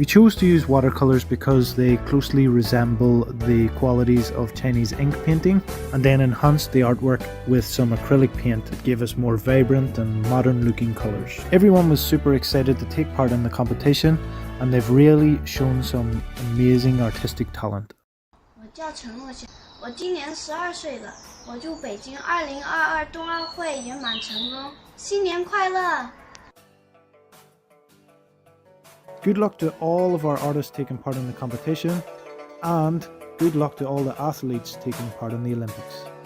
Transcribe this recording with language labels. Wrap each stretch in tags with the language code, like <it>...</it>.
<en>We chose to use watercolors because they closely resemble the qualities of Chinese ink painting, and then enhanced the artwork with some acrylic paint that gave us more vibrant and modern looking colors. Everyone was super excited to take part in the competition, and they've really shown some amazing artistic talent.</en> <zh>我叫陈若曦，我今年12岁了。我祝北京2022冬奥会圆满成功，新年快乐！</zh> <en>Good luck to all of our artists taking part in the competition, and good luck to all the athletes taking part in the Olympics.</en>